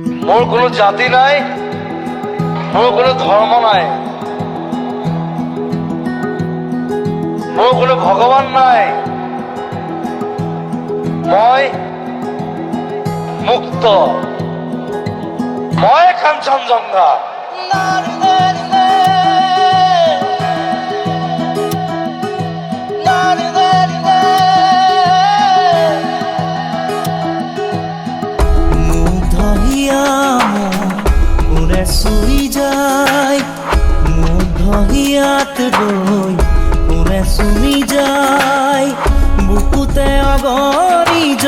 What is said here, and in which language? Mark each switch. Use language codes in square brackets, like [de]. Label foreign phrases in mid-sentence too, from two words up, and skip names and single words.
[as] মোর কোনো জাতি নাই, মোর কোনো ধর্ম নাই, মোর কোনো ভগবান নাই। মই মুক্ত, মই কাঞ্চনজঙ্ঘা। চুই যায় মুগ্ধ হিয়াত গৈ কোনে চুমি যায় বুকুতে অগৰি